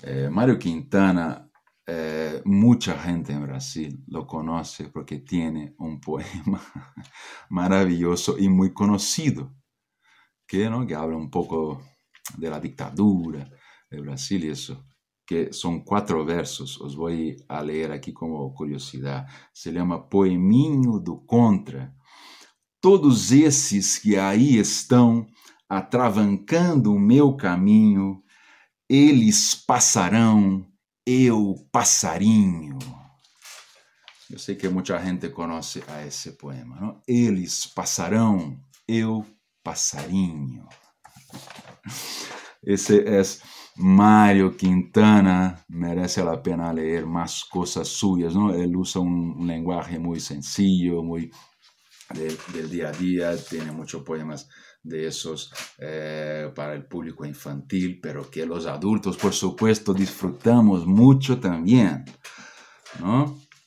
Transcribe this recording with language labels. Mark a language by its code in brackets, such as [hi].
[es] Mario Quintana, mucha gente en Brasil lo conoce porque tiene un poema maravilloso y muy conocido, que habla un poco de la dictadura de Brasil y eso, que son 4 versos, os voy a leer aquí como curiosidad, se llama Poeminho do Contra. [pt] Todos esses que aí estão atravancando o meu caminho, eles passarão, eu passarinho. Eu sei que muita gente conhece a esse poema, não? Eles passarão, eu passarinho. Esse é Mário Quintana, [es] merece a pena leer más cosas suyas, ¿no? Él usa un lenguaje muy sencillo, muy del día a día, tiene muchos poemas de esos para el público infantil, pero que los adultos, por supuesto, disfrutamos mucho también, ¿no?